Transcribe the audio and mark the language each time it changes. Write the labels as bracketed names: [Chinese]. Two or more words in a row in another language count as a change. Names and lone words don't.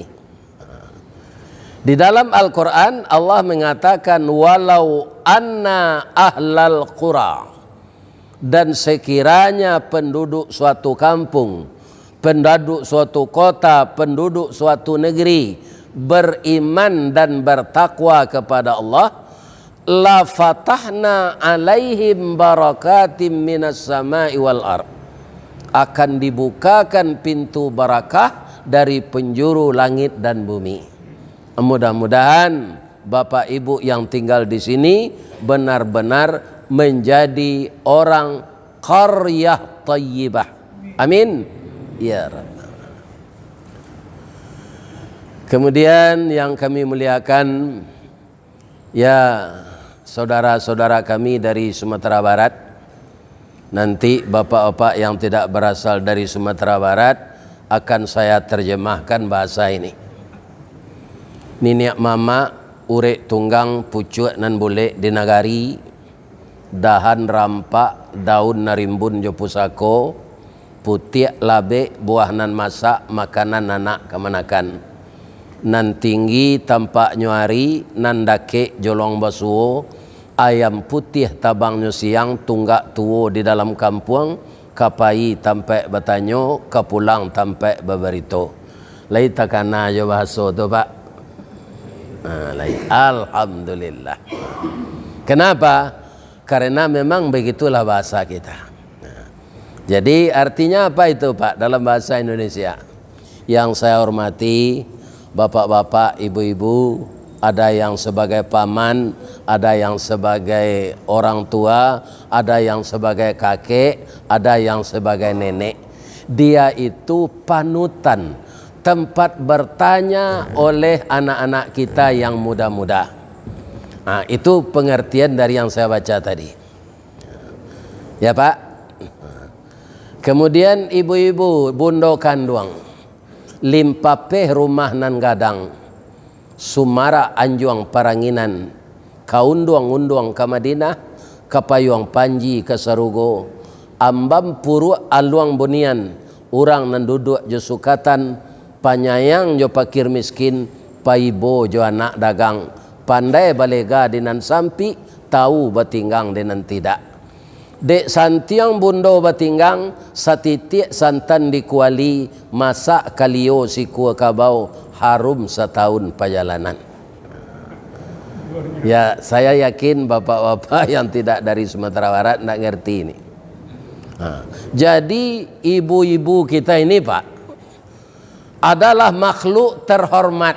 [Indonesian] Di dalam Al-Quran Allah mengatakan [Arabic] ولو أن أهل القرى, [Indonesian] dan sekiranya penduduk suatu kampung, penduduk suatu kota, penduduk suatu negeri beriman dan bertakwa kepada Allah, [Arabic] لفتحنا عليهم بركات من السماء والأرض, [Indonesian] akan dibukakan pintu barakah dari penjuru langit dan bumi. Mudah-mudahan Bapak Ibu yang tinggal di sini benar-benar menjadi orang [Arabic] قرية طيبة. آمين يا رب. [Indonesian] Kemudian yang kami muliakan, ya saudara-saudara kami dari Sumatera Barat, nanti bapak-bapak yang tidak berasal dari Sumatera Barat akan saya terjemahkan bahasa ini. [Minangkabau] Niniak mama urek tunggang pucuk nan boleh di nagari, dahan rampak daun narimbun jo pusako, putih labe buah nan masak makanan anak kemanakan, nan tinggi tampak nyuari nan dake jolong basuo, ayam putih tabangnya siang tunggak tuo di dalam kampung, kapai tampe batanyo, kapulang tampe babarito. Lai takana jo bahasa tu Pak. [Indonesian] Alhamdulillah. Kenapa? karena memang begitulah bahasa kita. Jadi artinya apa itu Pak dalam bahasa Indonesia? Yang saya hormati bapak-bapak, ibu-ibu, ada yang sebagai paman, ada yang sebagai orang tua, ada yang sebagai kakek, ada yang sebagai nenek. Dia itu panutan, tempat bertanya oleh anak-anak kita yang muda-muda. Nah, itu pengertian dari yang saya baca tadi. Ya Pak. [Minangkabau] Kemudian ibu-ibu bundo kanduang, limpapeh rumah nan gadang, sumara anjuang paranginan, kaunduang-unduang ke Madinah, kapayuang panji ke Sarugo, ambam puru aluang bunian, urang nan duduk jo sukatan, panyayang jo pakir miskin, paibo jo anak dagang, pandai balega dinan sampi, tahu batinggang dinan tidak. Dek santiang bundo batinggang, satitik santan dikuali, masak kalio si kuah kabau, harum setahun perjalanan. [Indonesian] Ya, saya yakin bapak-bapak yang tidak dari Sumatera Barat tidak ngerti ini. Nah, jadi ibu-ibu kita ini Pak adalah makhluk terhormat.